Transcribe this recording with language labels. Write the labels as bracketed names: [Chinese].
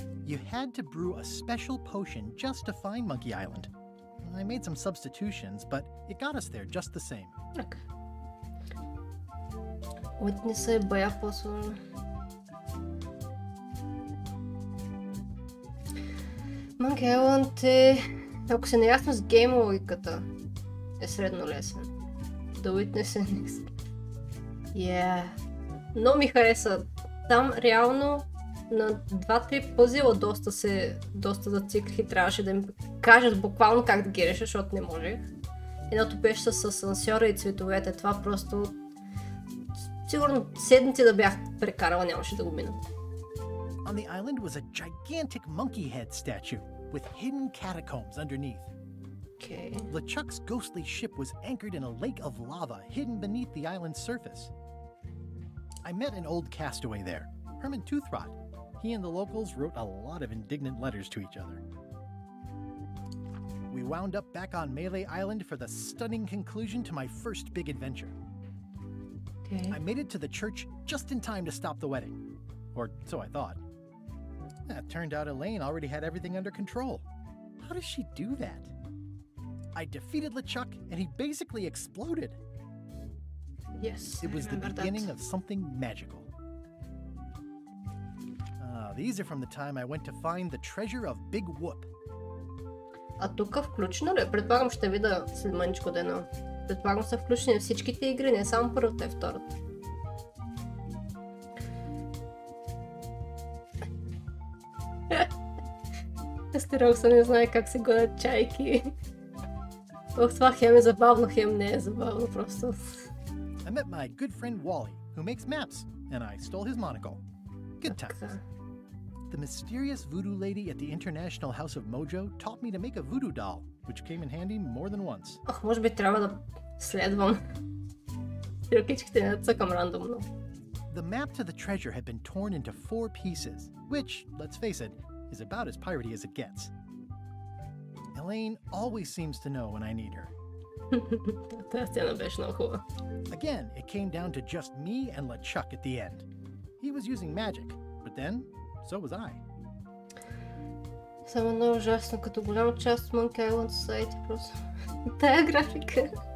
[English] You had to brew a special potion just to find Monkey Island. I made some substitutions, but it got us there just the same. Okay. [Bulgarian] Witness е бая по-сложно. Monkey Island е... ако се наясно с гейм логиката, е средно лесен. The Witness е [English] next. [Bulgarian] Но ми хареса. Там реално на 2-3 пъзела доста зациклих и трябваше да ми кажат буквално как да ги реша, защото не можех. Едното беше с асансьора и цветовете. Това просто... сигурно седмици да бях прекарала, нямаше да го мина. [English] On the island was a gigantic monkey head statue with hidden catacombs underneath. Okay. LeChuck's ghostly ship was anchored in a lake of lava hidden beneath the island's surface. I met an old castaway there, Herman Toothrot. He and the locals wrote a lot of indignant letters to each other. We wound up back on Melee Island for the stunning conclusion to my first big adventure. Okay. I made it to the church just in time to stop the wedding. Or so I thought. It turned out Elaine already had everything under control. How does she do that? I defeated LeChuck and he basically exploded. Yes, It was the beginning of something magical. These are from the time I went to find the treasure of Big Whoop. [Bulgarian] А тук включено ли? Предполагам ще видя след мъничко дена. Предполагам са включени всичките игри, не само първата и втората. Естерокса не знае как се гонят чайки. Това хем е забавно, хем не е забавно просто. [English] I met my good friend Wally, who makes maps, and I stole his monocle. Good times. The mysterious voodoo lady at the International House of Mojo taught me to make a voodoo doll, which came in handy more than once. [Bulgarian] Може би трябва да следвам. Ръкичките не цъкам рандомно. [English] The map to the treasure had been torn into 4 pieces, which, let's face it, is about as piratey as it gets. Elaine always seems to know when I need her. [Bulgarian] Тази сцена беше много хубава. [English] Again, it came down to just me and LeChuck at the end. He was using magic, but then, so was I. [Bulgarian] Само много ужасно, като голяма част от Monkey Island Society просто. Тая графика.